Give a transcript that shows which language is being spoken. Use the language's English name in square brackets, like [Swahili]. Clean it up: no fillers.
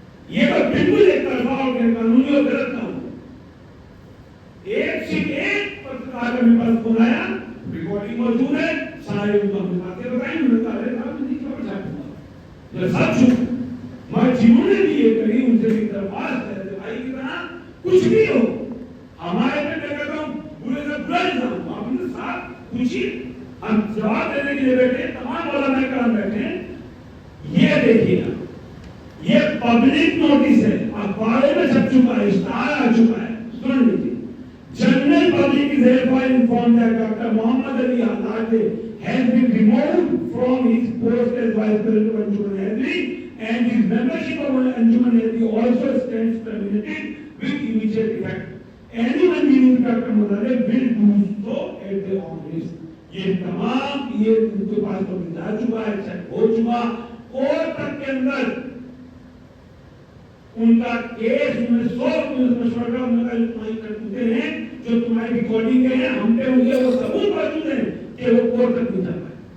[Urdu] یہ تو بالکل ایک طرفہ اور غیر قانونی اور غلط کام ہے۔ ایک سے ایک پترکار کا میرے پاس فون آیا، ریکارڈنگ موجود ہے، سارے ان کو ہم نے باتیں بتائیں، انہوں نے کہا ہے صاحب میں نہیں خبر چھاپوں گا۔ سب شکر میں جنہوں نے بھی یہ کری ان سے بھی درخواست ہے کہ بھائی کی طرح کچھ بھی ہو ہمارے پہ میں کہتا ہوں برے سے برا الزام، آپ نے صاحب پوچھیے ہم جواب دینے کے لیے بیٹھے، تمام علماء کرام بیٹھے. یہ دیکھیے یہ پبلک نوٹس ہے، اخباروں میں چھپ چکا ہے، اشتہار آ چکا ہے. سن لیجیے. [English] General public is therefore informed that Dr. Muhammad Ali Azad has been removed from his post as Vice President of Anjuman Hydari, and his membership of Anjuman Hydari also stands terminated with immediate effect. Anyone dealing with Dr. Muhammad Ali will do so at their own risk. [Urdu] یہ تمام یہ ان کے پاس تو جا چکا ہے، check ہو چکا. Court تک کے اندر ان کا کیس میں 100 مشورہ کرتے ہیں جو تمہاری ریکارڈنگ ہیں، ہم پہ ہوئی ہے، وہ ثبوت موجود ہے کہ وہ کورٹ تک نہیں جا پائے.